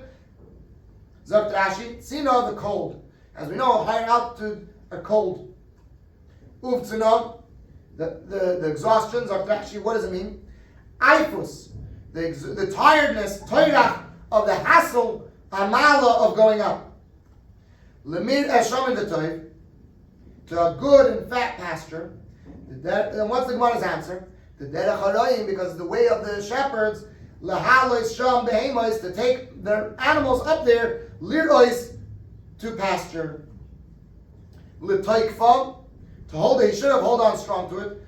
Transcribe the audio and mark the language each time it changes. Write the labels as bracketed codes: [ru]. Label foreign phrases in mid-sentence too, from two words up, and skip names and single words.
[he] Zakt Rashi, Tzino, [en] the cold. As we know, higher altitude are cold. Uvtzino, the exhaustion. Zakt Rashi, what does it mean? Aifus, the tiredness, toirach, of the hassle, amala, of going up. [he] Lemir eshamin v'toiv, [en] to a good and fat pasture. And what's the Gemara's answer? The [he] derech haroyim, [en] because the way of the shepherds, [he] lahalois sham behemois, [en] to take their animals up there, lirois, to pasture. L'toikfa, to hold, he should have hold on strong to it.